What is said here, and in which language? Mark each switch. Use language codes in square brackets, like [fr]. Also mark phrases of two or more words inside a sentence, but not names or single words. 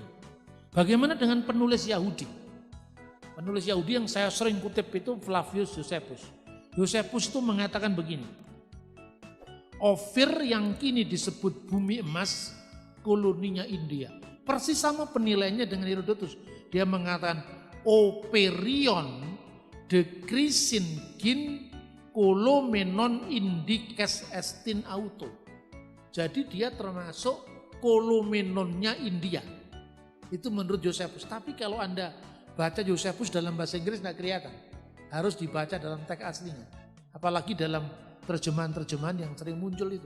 [id] Bagaimana dengan penulis Yahudi? Penulis Yahudi yang saya sering kutip itu Flavius Josephus. Josephus itu mengatakan begini. Ofir yang kini disebut bumi emas, koloninya India. Persis sama penilaiannya dengan Herodotus. Dia mengatakan [el] Ὤφειρον δὲ Χρυσῆν γῆν καλούμενον Ἰνδικῆς ἐστιν αὐτό. [id] Jadi dia termasuk kolomenonnya India. Itu menurut Josephus. Tapi kalau Anda baca Josephus dalam bahasa Inggris tidak kelihatan. Harus dibaca dalam teks aslinya. Apalagi dalam terjemahan-terjemahan yang sering muncul itu.